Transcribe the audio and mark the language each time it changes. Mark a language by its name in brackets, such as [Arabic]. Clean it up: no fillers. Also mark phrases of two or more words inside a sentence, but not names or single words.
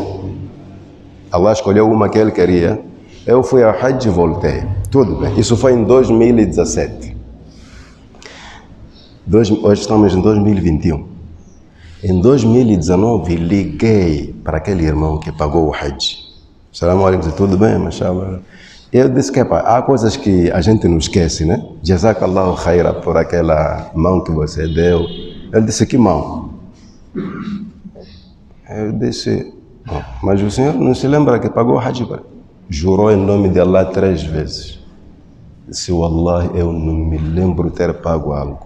[Portuguese] Allah escolheu uma que ele queria. Eu fui ao Hajj e voltei. Tudo bem. Isso foi em 2017. Hoje estamos em 2021. Em 2019, liguei para aquele irmão que pagou o Hajj. [Arabic] السلام عليكم, [Portuguese] tudo bem, mashallah. Eu disse que há coisas que a gente não esquece, né? [Arabic] جزاك الله خيرا [Portuguese] por aquela mão que você deu. Ele disse, que mão? Eu disse, mas o senhor não se lembra que pagou o Hajj? Jurou em nome de Allah 3 vezes. Disse, Wallah, eu não me lembro ter pago algo.